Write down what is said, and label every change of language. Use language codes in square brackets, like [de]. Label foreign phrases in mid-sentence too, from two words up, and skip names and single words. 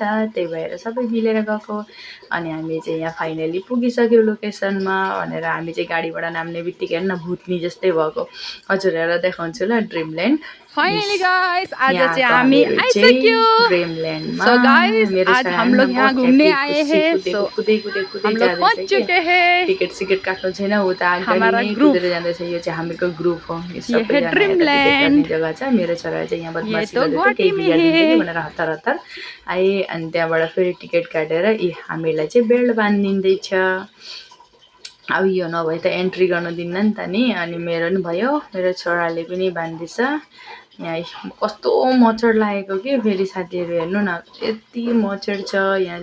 [ne] त्यही भएर सबै मिलेर गएको। अनि हामी चाहिँ यहाँ फाइनली पुगिसक्यौँ लोकेसनमा भनेर हामी चाहिँ गाडीबाट नाम्ने बित्तिकै न भुत्नी जस्तै भएको। हजुरहरूलाई देखाउँछु ल ड्रिमल्यान्ड। [en] finally guys [ne] आज चाहिँ हामी आइसक्यो। ड्रीमलैंड [en] so guys [hi] आज हम लोग यहाँ घूमने आए हैं। सो हम लोग पहुंच चुके हैं। [ne] टिकट काट्नु छैन उता [hi] हमारा [ne] गाडी ग्रुप कुदेर जाँदैछ। यो चाहिँ हामीको ग्रुप हो। [hi] ये है ड्रीमलैंड [ne] जग्गा छ। मेरो छोरा चाहिँ यहाँ बदमासी गर्दै केही बिगार्दिन्छ कि भनेर हतार आए। अनि त्यहाँबाट फेरि टिकट काटेर हामीलाई चाहिँ बेल्ट बान्दिँदैछ। अब यो नभए त एन्ट्री गर्न दिन्न नि त नि। अनि मेरो नि भयो मेरो छोराले पनि बान्दैछ। यहाँ कस्तो मच्छर लागेको कि फेरि साथीहरू हेर्नु न यति मच्छर छ यहाँ।